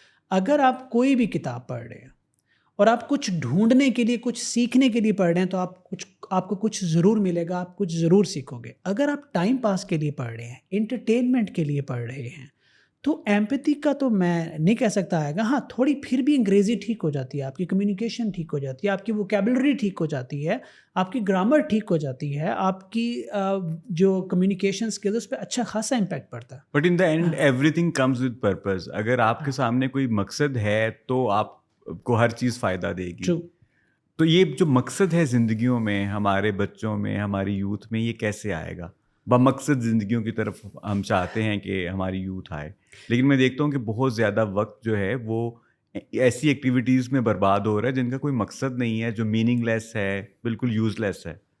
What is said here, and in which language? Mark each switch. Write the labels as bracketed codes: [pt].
[ur] اگر آپ کوئی بھی کتاب پڑھ رہے ہیں اور آپ کچھ ڈھونڈنے کے لیے, کچھ سیکھنے کے لیے پڑھ رہے ہیں, تو آپ کو کچھ ضرور ملے گا, آپ کچھ ضرور سیکھو گے. اگر آپ ٹائم پاس کے لیے پڑھ رہے ہیں, انٹرٹینمنٹ کے لیے پڑھ رہے ہیں, تو ایمپیتھی کا تو میں نہیں کہہ سکتا آئے گا. ہاں تھوڑی پھر بھی انگریزی ٹھیک ہو جاتی ہے, آپ کی کمیونیکیشن ٹھیک ہو جاتی ہے, آپ کی ووکیبلری ٹھیک ہو جاتی ہے, آپ کی گرامر ٹھیک ہو جاتی ہے, آپ کی جو کمیونیکیشن اسکلز اس پہ اچھا خاصا امپیکٹ پڑتا ہے. [en] But in the end everything comes with purpose. [ur] اگر آپ کے سامنے کوئی مقصد ہے تو آپ کو ہر چیز فائدہ دے گی. [en] True. [ur] تو یہ جو مقصد ہے زندگیوں میں, ہمارے بچوں میں, ہماری یوتھ میں, یہ کیسے آئے گا؟ بمقصد زندگیوں کی طرف ہم چاہتے ہیں کہ ہماری یوتھ آئے, لیکن میں دیکھتا ہوں کہ بہت زیادہ وقت جو ہے وہ ایسی ایکٹیویٹیز میں برباد ہو رہا ہے جن کا کوئی مقصد نہیں ہے, جو میننگ لیس ہے, بالکل یوز لیس ہے.